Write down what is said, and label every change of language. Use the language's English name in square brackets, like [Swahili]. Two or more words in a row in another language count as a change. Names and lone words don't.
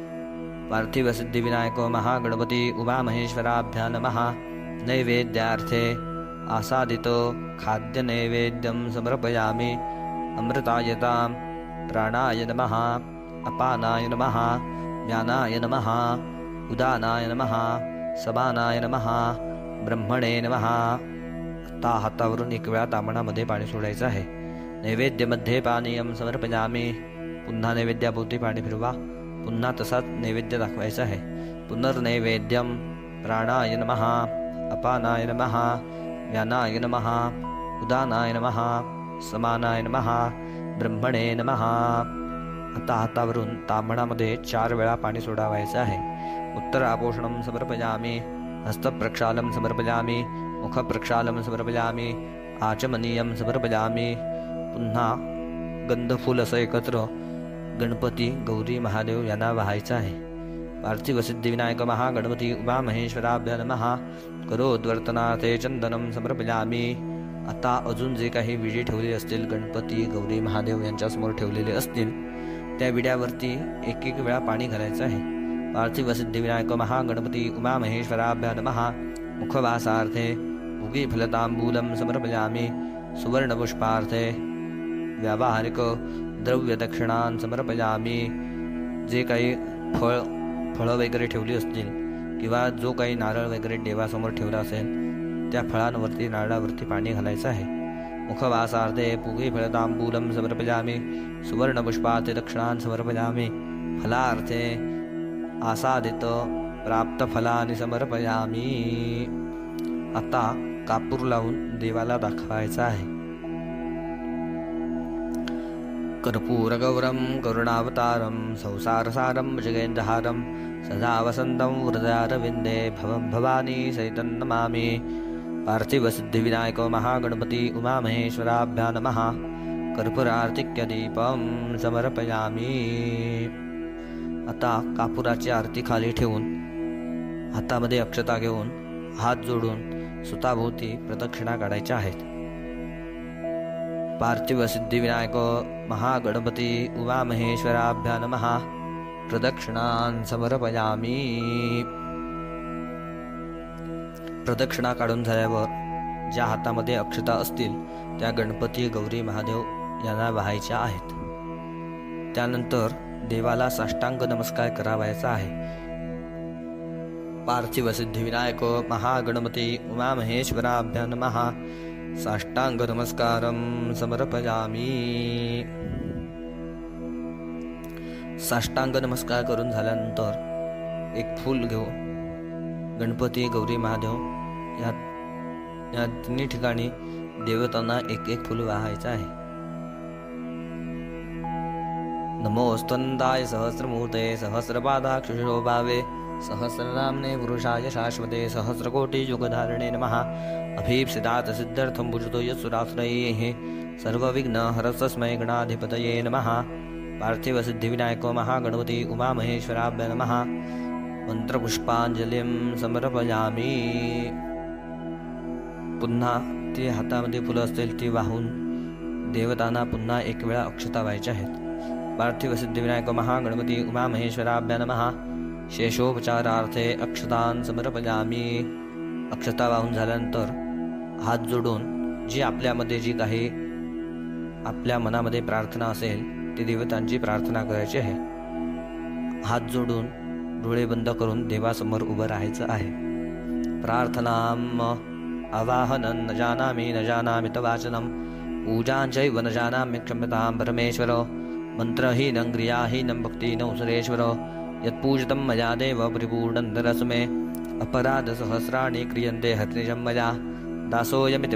[Sanskrit] पार्थिवसिद्धिविनायको महागणपति उमामहेश्वराभ्यां नमः। नैवेद्यार्थे आसादितो खाद्यनैवेद्यं समर्पयामि। अमृतायतां प्राणाय नमः। अपानाय नमः। ज्ञानाय नमः। उदानाय नमः। समानाय नमः। ब्रह्मणे नमः। [Marathi] आता हातावरून 1 वेळा तांबणामध्ये पाणी सोडायचं आहे। [Sanskrit] नैवेद्यमध्ये पानीयं समर्पयामि। [Marathi] पुन्हा नैवेद्याभोवती पाणी फिरवा। पुन्हा तसाच नैवेद्य दाखवायचा आहे। [Sanskrit] पुनर्नैवेद्यं प्राणाय नमः। अपानाय नमः। ज्ञानाय नमः। उदानाय नमः। समानाय नमः। ब्रह्मणे नमः। [Marathi] आता हातावरून तांबणामध्ये 4 वेळा पाणी सोडावायचं आहे। [Sanskrit] उत्तरापोषणं समर्पयामि। हस्तप्रक्षालं समर्पयामि। मुखप्रक्षालं समर्पयामि। आचमनीयं समर्पयामि। [Marathi] पुन्हा गंधफूल असं एकत्र गणपती गौरी महादेव यांना वाहायचं आहे। [Sanskrit] पार्थिवसिद्धिविनायक महागणपति उमामहेश्वराभ्यां नमः। करोद्वर्तनार्थे चंदनं समर्पयामि। [Marathi] आता अजून जे काही विडी ठेवलेले असतील गणपती गौरी महादेव यांच्यासमोर ठेवलेले असतील त्या विड्यावरती 1 वेळा पाणी घालायचं आहे। [Sanskrit] पार्थिवसिद्धिविनायक महागणपति उमामहेश्वराभ्यां नमः। मुखवासार्थे उगीफलताम्बूलं समर्पयामि। सुवर्णपुष्पार्थे व्यावहारिक द्रव्यदक्षिणां समर्पयामि। [Marathi] जे काही फळं वगैरे ठेवली असतील किंवा जो काही नारळ वगैरे देवासमोर ठेवला असेल त्या फळांवरती नारळावरती पाणी घालायचं आहे। [Sanskrit] मुखवासार्थे पूगीफलताम्बूलं समर्पयामि। सुवर्णपुष्पार्थे दक्षिणां समर्पयामि। फलार्थे आसादित प्राप्तफलानि समर्पयामि। [Marathi] आता कापूर लावून देवाला दाखवायचा आहे। [Sanskrit] कर्पूरगौरं करुणावतारं संसारसारं भुजगेन्द्रहारं सदा वसन्तं हृदयारविन्दे भवं भवानी सहितं नमामि। पार्थिवसिद्धिविनायको महागणपति उमामहेश्वराभ्यां नमः। कर्पूरार्तिक्यदीपं समर्पयामि। [Marathi] आता कापुराची आरती खाली ठेवून हातामध्ये अक्षता घेऊन हात जोडून सुताभोवती प्रदक्षिणा काढायच्या आहेत। [Sanskrit] पार्थिवसिद्धिविनायको महागणपति उमामहेश्वराभ्यां नमः। प्रदक्षिणां समर्पयामि। [Marathi] प्रदक्षिणा काढून झाल्यावर ज्या हातामध्ये अक्षता असतील त्या गणपती गौरी महादेव यांना वाहायच्या आहेत। त्यानंतर देवाला साष्टांग नमस्कार करावायचा आहे। [Sanskrit] पार्थिवसिद्धिविनायको महागणपति उमामहेश्वराभ्यां नमः। साष्टांग नमस्कारं समर्पयामि। [Marathi] साष्टांग नमस्कार करून झाल्यानंतर 1 फूल घेऊन गणपती गौरी महादेव या 3 ठिकाणी देवतांना 1 फूल वाहायचं आहे। [Sanskrit] नमोस्तुंदाय सहस्रमूर्ते सहस्रपादाक्षशोभावे सहस्रनाम्ने पुरुषाय शाश्वते सहस्रकोटियुगधारिणे नमः। अभीप्सितात् सिद्ध्यर्थं भुजतो यत्सुराश्रयैः सर्वविघ्नहरस्तस्मै गणाधिपतये नमः। पार्थिवसिद्धिविनायको महागणपति उमामहेश्वराभ्यां नमः। मंत्रपुष्पांजलिं समर्पयामि। [Marathi] पुन्हा ती हातामध्ये फुलं असतील ती वाहून देवतांना पुन्हा 1 वेळा अक्षता व्हायच्या आहेत। [Sanskrit] पार्थिवसिद्धिविनायको महागणपति उमामहेश्वराभ्यां नमः। शेषोपचारार्थे अक्षतां समर्पयामि। [Marathi] अक्षता वाहून झाल्यानंतर हात जोडून जी आपल्यामध्ये जी काही आपल्या मनामध्ये प्रार्थना असेल ती देवतांची प्रार्थना करायची आहे. हात जोडून डोळे बंद करून देवासमोर उभं राहायचं आहे. [Sanskrit] प्रार्थनाम आवाहनं न जानामि तवाचनं पूजांचैव न जानामि क्षम्यतां परमेश्वर मंत्रहीनं क्रियाहीनं भक्तिनं सुरेश्वर यत्पूजितं मया देव परिपूर्णं दरस्मे अपराधसहस्राणि क्रियन्ते हरिनिजं मया दासोऽयमिति